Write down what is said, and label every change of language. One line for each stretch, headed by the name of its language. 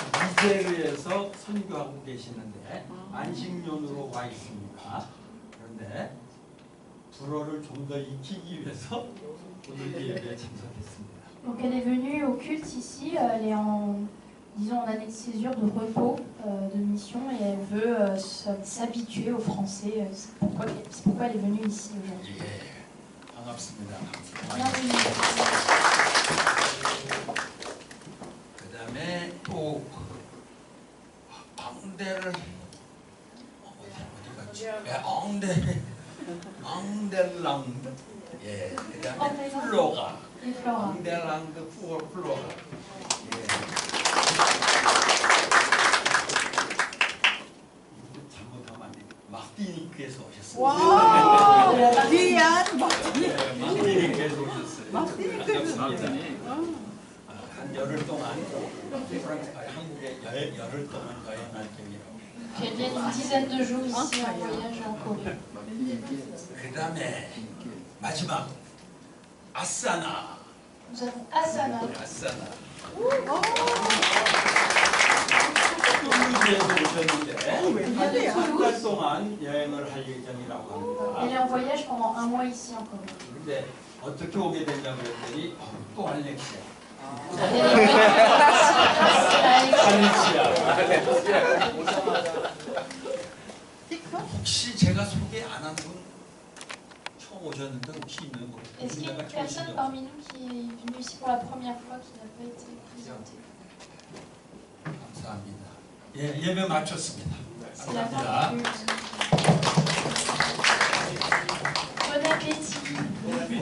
Korean: 니제르에서 선교하고 계시는데 안식년으로 와 있습니다. 그런데 불어를 좀 더 익히기 위해서 오늘 예배에 참석했습니다.
French: Donc elle est venue au culte ici, elle est disons en année de césure, de repos, de mission, et elle veut s'habituer au français. C'est pourquoi elle est venue ici aujourd'hui.
Korean: 예, 반갑습니다.
French: Bienvenue.
Korean: 그다음에 또 앙데를 어디 갔지? 앙델랑드. 예, 그다음에 플로가. 앙델랑드 플로가. 예. 잘못하면 안 돼. 마르티니크에서 오셨어요. 와, Guyane. 마르티니크에서 오셨어요. 반갑습니다. 한 열흘 동안 한국에 열흘 동안 여행할 경이라고.
French: Elle vient une dizaine de jours ici en voyage en Corée.
Korean: 그다음에 마지막 아사나.
French: Nous avons Asana.
Korean: 아사나. toulouse에서 오셨는데 한 달 동안 여행을 할 예정이라고 합니다.
French: Elle est en voyage pendant un mois ici en Corée.
Korean: 근데 어떻게 오게 됐냐고 그랬더니 또 알렉시아. 혹시 제가 소개 안 한 분 처음 오셨는데 혹시 있는 거?
French: Est-ce qu'il y a une personne parmi nous qui est venue ici pour la première fois qui n'a pas été présentée?
Korean: 감사합니다. 예, 예배 마쳤습니다.
French: C'est la
Korean: 감사합니다.
French: fin du culte. Bon appétit.